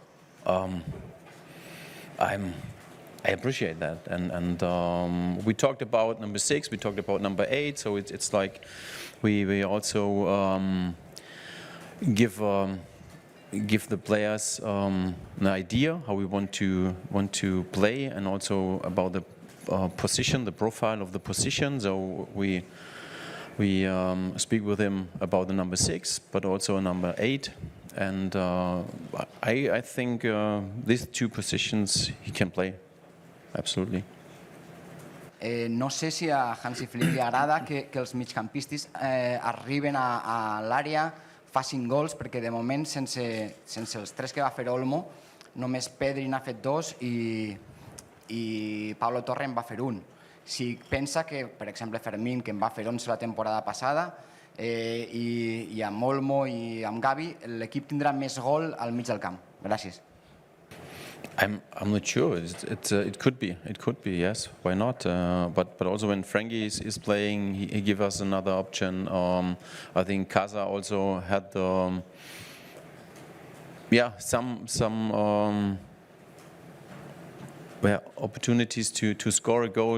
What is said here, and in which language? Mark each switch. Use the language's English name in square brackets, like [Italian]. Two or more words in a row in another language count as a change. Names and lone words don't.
[English] I appreciate that, and we talked about number 6, we talked about number 8, so it's like we also give the players an idea how we want to play, and also about the position, the profile of the position. So we speak with him about the number 6, but also number 8, and I think these 2 positions he can play. Absolutely. [Catalan] No sé si a Hansi Flick li agrada que els migcampistes arriben a l'àrea, facin gols, perquè de moment sense els 3 que va fer Olmo, només Pedri n'ha fet 2 i Pablo Torre en va fer 1. Si pensa que, per exemple, Fermín, que en va fer 11 la temporada passada, i amb Olmo i amb Gavi, l'equip tindrà més gol al mig del camp. Gràcies. [English] I'm not sure. It could be. It could be. Yes. Why not? But also when Frankie is playing, he gives us another option. I think Casa also had some opportunities to score a goal.